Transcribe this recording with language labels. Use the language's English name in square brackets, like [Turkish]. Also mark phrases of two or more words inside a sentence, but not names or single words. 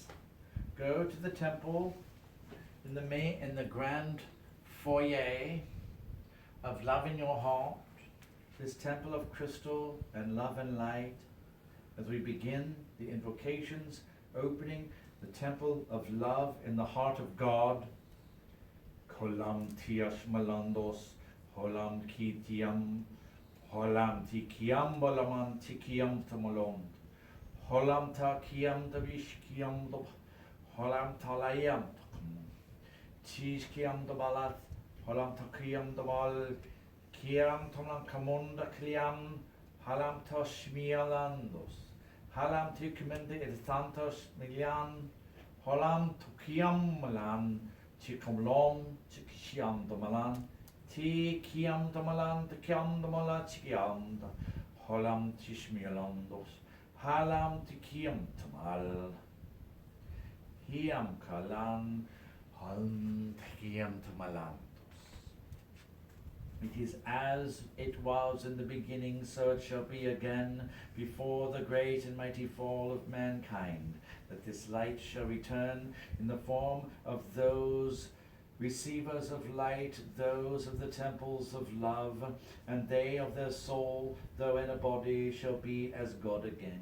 [English] Go to the temple in the grand foyer of love in your heart, this temple of crystal and love and light, as we begin the invocations, opening the temple of love in the heart of God. Kolam tiash malandos, holam kitiam, holam tikiam balaman tikiam tamolom, holam takiam davishkiam, holam talayam, Chiskiam the balat, holam takiam the bal, kiam toman kamunda kliam, halam toshmialandos, halam tikmende edtantos milian, holam tukiam malan, chikamlom, chikiam the malan, tikiam the malan, tikiam the mala chikiam, holam tishmialandos, halam tikiam tamal, hiam kalan. It is as it was in the beginning, so it shall be again, before the great and mighty fall of mankind, that this light shall return in the form of those receivers of light, those of the temples of love, and they of their soul, though in a body, shall be as God again.